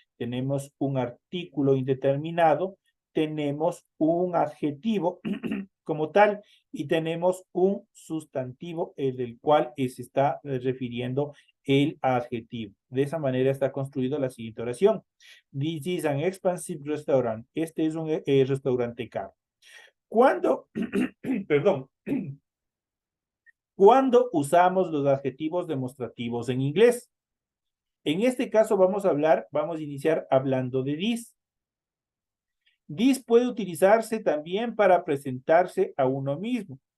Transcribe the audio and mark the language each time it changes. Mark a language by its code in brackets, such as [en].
[es] Tenemos un artículo indeterminado, tenemos un adjetivo como tal y tenemos un sustantivo del cual se está refiriendo el adjetivo. De esa manera está construida la siguiente oración. [en] This is an expensive restaurant. [es] Este es un restaurante caro. ¿Cuándo, perdón, cuándo usamos los adjetivos demostrativos en inglés? En este caso vamos a iniciar hablando de this. This puede utilizarse también para presentarse a uno mismo.